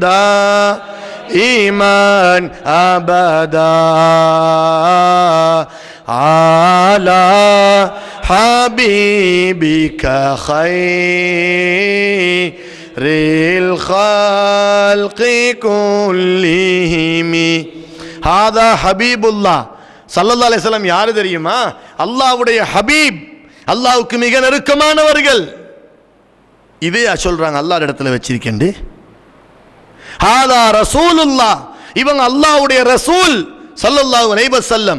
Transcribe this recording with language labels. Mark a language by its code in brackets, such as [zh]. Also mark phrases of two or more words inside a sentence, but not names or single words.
[ar] إيمان أبدا على حبيبك خير الخلق كلهم. هذا حبيب الله صلى الله عليه وسلم. [ta] யாரு தெரியுமா? அல்லாஹ்வுடைய ஹபீப், அல்லாஹ்வுக்கு மிக நெருக்கமானவர்கள். இதே சொல்றாங்க அல்லாஹ் இடத்துல வச்சிருக்கேன். [ar] هذا رسول الله, [ta] இவங்க அல்லாஹ்வுடைய ரசூல் [ar] صلى الله عليه وسلم.